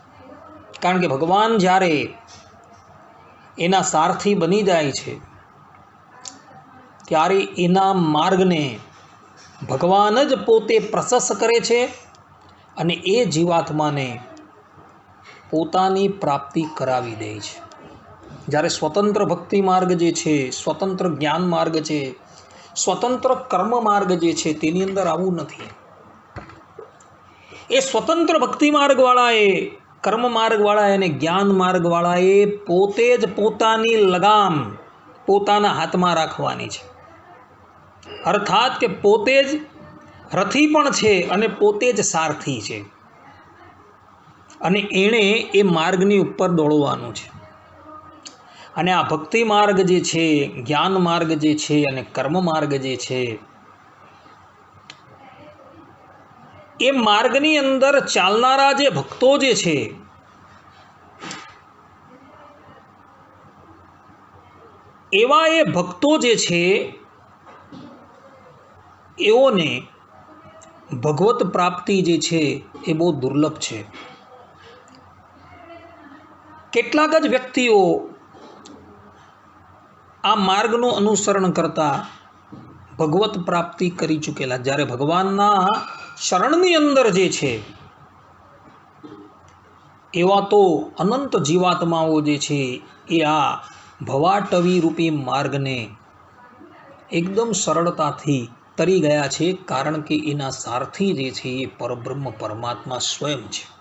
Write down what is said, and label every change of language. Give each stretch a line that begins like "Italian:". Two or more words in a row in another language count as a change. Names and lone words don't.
Gujarati: કારણ કે ભગવાન જ્યારે એના સારથી બની જાય છે ત્યારે એના માર્ગ ને ભગવાન જ પોતે પ્રશસ્ત કરે છે અને એ જીવાત્મા ને પોતાની પ્રાપ્તિ કરાવી દે છે। જ્યારે સ્વતંત્ર ભક્તિ માર્ગ જે છે, સ્વતંત્ર જ્ઞાન માર્ગ છે, સ્વતંત્ર કર્મ માર્ગ જે છે તેની અંદર આવું નથી। એ સ્વતંત્ર ભક્તિ માર્ગ વાળાએ, કર્મ માર્ગ વાળાએ અને જ્ઞાન માર્ગ વાળાએ પોતે જ પોતાની લગામ પોતાના હાથમાં રાખવાની છે। અર્થાત કે પોતે જ રથી પણ છે અને પોતે જ સારથી છે અને એણે એ માર્ગની ઉપર દોડવાનું છે। અને આ ભક્તિ માર્ગ જે છે, જ્ઞાન માર્ગ જે છે અને કર્મ માર્ગ જે છે એ માર્ગની અંદર ચાલનારા જે ભક્તો જે છે એવા એ ભક્તો જે છે એઓને ભગવત પ્રાપ્તિ જે છે એ બહુ દુર્લભ છે. કેટલાક જ વ્યક્તિઓ આ માર્ગનું અનુસરણ કરતા ભગવત પ્રાપ્તિ કરી ચૂકેલા, જ્યારે ભગવાનના શરણની અંદર જે છે એવા તો અનંત જીવાત્માઓ જે છે એ આ ભવાટવી રૂપી માર્ગને એકદમ સરળતાથી તરી ગયા છે, કારણ કે એના સારથી જે છે એ પરબ્રહ્મ પરમાત્મા સ્વયં છે.